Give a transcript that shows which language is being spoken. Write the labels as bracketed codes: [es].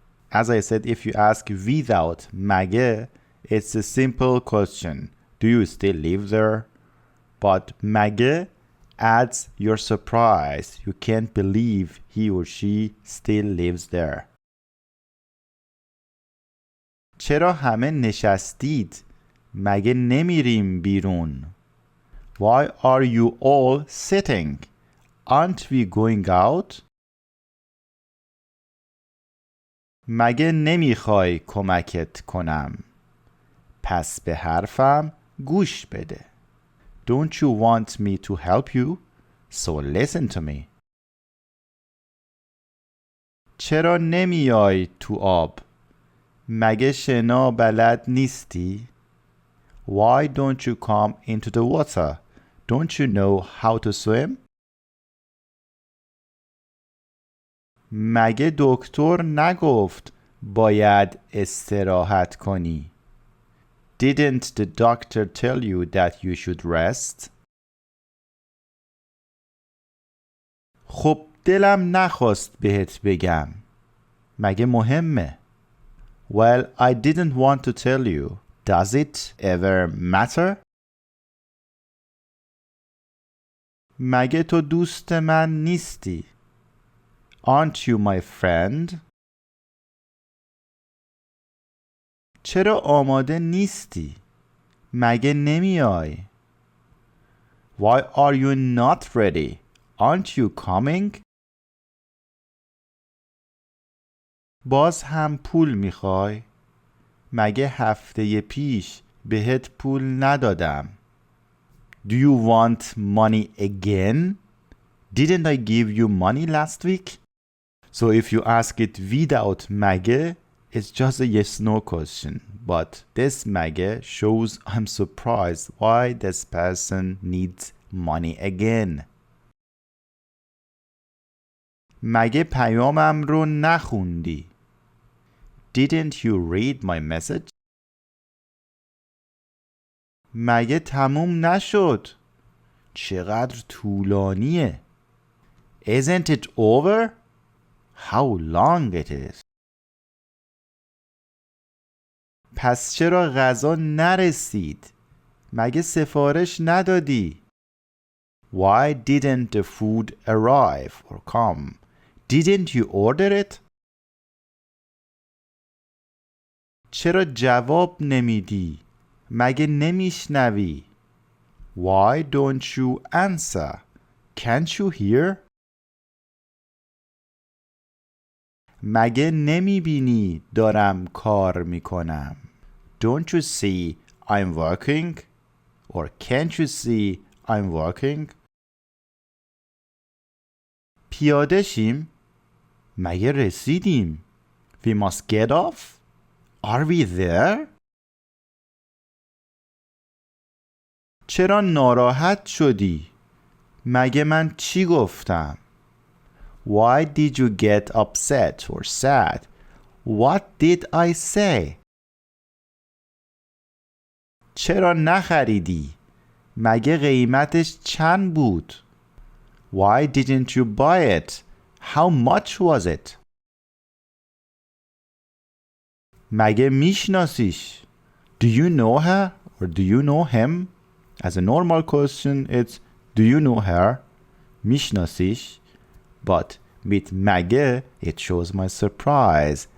[en] As I said, if you ask without مگه, it's a simple question. Do you still live there? But مگه adds your surprise. You can't believe he or she still lives there. [fa] چرا همه نشستید؟ مگه نمیریم بیرون؟ [en] Why are you all sitting? Aren't we going out? [fa] مگه نمیخوای کمکت کنم؟ پس به حرفم گوش بده. [en] Don't you want me to help you? So listen to me. [fa] چرا نمیای تو آب؟ مگه شنا بلد نیستی؟ [en] Why don't you come into the water? Don't you know how to swim? [fa] مگه دکتر نگفت باید استراحت کنی؟ [en] Didn't the doctor tell you that you should rest? [fa] خب دلم نخواست بهت بگم. مگه مهمه؟ [en] Well, I didn't want to tell you. Does it ever matter? [fa] مگه تو دوست من نیستی؟ [en] Aren't you my friend? [fa] چرا آماده نیستی؟ مگه نمیای؟ [en] Why are you not ready? Aren't you coming? [fa] باز هم پول میخوای؟ مگه هفته پیش بهت پول ندادم؟ [en] Do you want money again? Didn't I give you money last week? So if you ask it without مگه, it's just a yes-no question. But this مگه shows I'm surprised why this person needs money again. [fa] مگه پیامم رو نخوندی؟ [en] Didn't you read my message? [fa] مگه تموم نشد؟ چقدر طولانیه. [en] Isn't it over? How long it is. [fa] پس چرا غذا نرسید؟ مگه سفارش ندادی؟ [en] Why didn't the food arrive or come? Didn't you order it? [fa] چرا جواب نمیدی؟ مگه نمیشنوی؟ [en] Why don't you answer? Can't you hear? [fa] مگه نمیبینی دارم کار میکنم؟ [en] Don't you see I'm working? Or can't you see I'm working? [fa] پیاده شیم؟ مگه رسیدیم؟ [en] We must get off? Are we there? [fa] چرا ناراحت شدی؟ مگه من چی گفتم؟ [en] Why did you get upset or sad? What did I say? [fa] چرا نخریدی؟ مگه قیمتش چند بود؟ [en] Why didn't you buy it? How much was it? [fa] مگه میشناسیش؟ [en] Do you know her or do you know him? As a normal question, it's do you know her? میشناسیش؟ But with مگه, it shows my surprise.